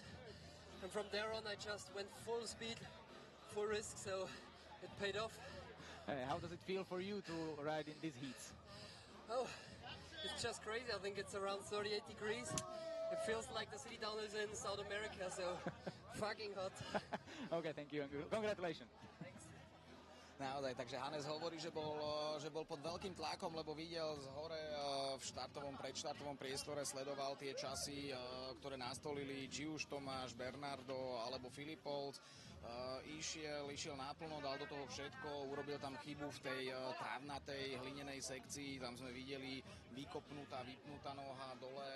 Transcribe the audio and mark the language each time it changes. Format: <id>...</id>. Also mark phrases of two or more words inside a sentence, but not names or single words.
<en>And from there on, I just went full speed, full risk, so it paid off. How does it feel for you to ride in these heats? Oh, it's just crazy. I think it's around 38 degrees. It feels like the city down is in South America, so fucking hot. Okay, thank you. Congratulations. Thanks.</en> <sk>Naozaj, takže Hannes hovorí, že bol pod veľkým tlakom, lebo videl z hore v predštartovom priestore, sledoval tie časy, ktoré nastolili či už Tomáš, Bernardo alebo Filip Polc. Išiel naplno, dal do toho všetko, urobil tam chybu v tej trávnatej hlinenej sekcii, tam sme videli vypnutá noha dole.</sk>